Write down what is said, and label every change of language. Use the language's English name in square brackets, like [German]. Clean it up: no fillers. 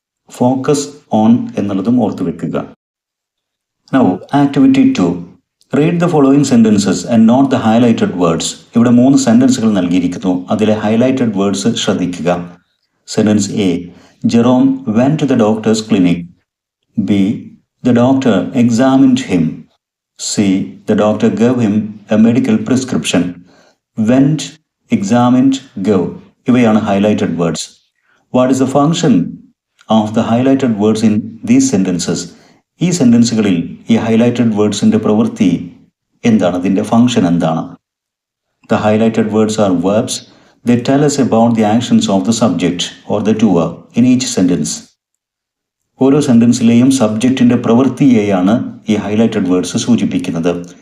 [Malayalam] Focus on എന്നുള്ളതും ഓർത്തു വെക്കുക. [English] Now activity 2, read the following sentences and note the highlighted words. [Malayalam] ഇവിടെ 3 സെൻറ്റൻസുകൾ നൽകിയിരിക്കുന്നു. അതിലെ ഹൈലൈറ്റഡ് വേർഡ്സ് ശ്രദ്ധിക്കുക. [English] Sentence A, Jerome went to the doctor's clinic. B, the doctor examined him. C, the doctor gave him a medical prescription. Went, examined, gave. [Malayalam] ഇവയാണ് [English] highlighted words. What is the function of the highlighted words in these sentences? [Malayalam] ഈ സെൻറ്റൻസുകളിൽ ഈ highlighted wordsന്റെ പ്രവൃത്തി എന്താണ്, അതിൻ്റെ function എന്താണ്? [English] The highlighted words are verbs. They tell us about the actions of the subject or the doer in each sentence. [Malayalam] ഓരോ സെൻറ്റൻസിലെയും സബ്ജക്റ്റിൻ്റെ പ്രവൃത്തിയെയാണ് ഈ highlighted words സൂചിപ്പിക്കുന്നത്.